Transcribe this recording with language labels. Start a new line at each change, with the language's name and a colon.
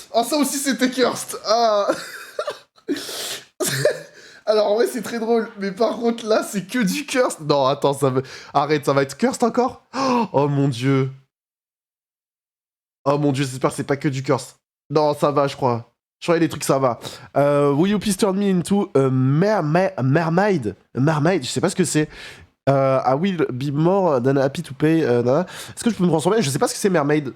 French: Ah, ça aussi, c'était cursed! Ah! Alors, ouais, c'est très drôle, mais par contre, là, c'est que du cursed! Non, attends, arrête, ça va être cursed encore? Oh mon dieu! Oh mon dieu, j'espère que c'est pas que du cursed. Non, ça va, je crois. Changer les trucs, ça va.
English: Will you please turn me into a mermaid? A mermaid,
French: je sais pas ce que c'est.
English: I will be more than happy to pay.
French: Est-ce que je peux me transformer? Je sais pas ce que c'est mermaid.